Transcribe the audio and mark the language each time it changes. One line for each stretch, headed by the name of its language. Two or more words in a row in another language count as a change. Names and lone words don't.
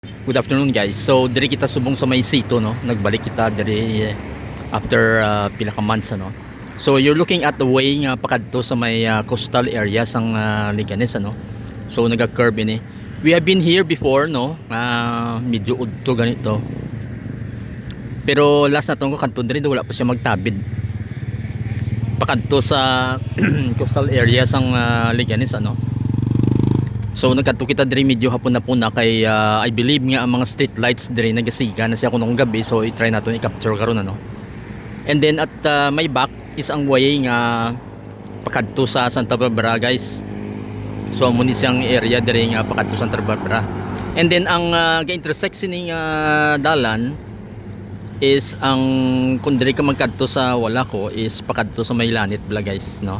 English: Good afternoon guys.
Hiligaynon: So diri kita subong sa may sito no. Nagbalik kita diri
English: after pila ka months
Hiligaynon: ano. So
English: you're looking at the way
Hiligaynon: nga pakadto sa may
English: coastal area
Hiligaynon: sang Liganes ano. So naga-curve ini.
English: We have been here before no.
Hiligaynon: Medyo udto ganito. Pero last na tong kanto diri wala pa siya magtabid. Pakadto sa
English: coastal area
Hiligaynon: sang Liganes ano. So nagkadto kita diri medyo hapon na puna kay
English: I believe
Hiligaynon: nga ang mga
English: street lights
Hiligaynon: diri nagasiga na siya kunong gabi, so i-try naton i-capture karon ano.
English: And then at my back is
Hiligaynon: ang way nga pakadto sa Santa Barbara guys. So amo ni siyang area diri nga pakadto sa Santa Barbara.
English: And then
Hiligaynon: ang ga-intersect ning dalan is ang kun diri ka magkadto sa wala ko is pakadto sa Maylanit bala guys no.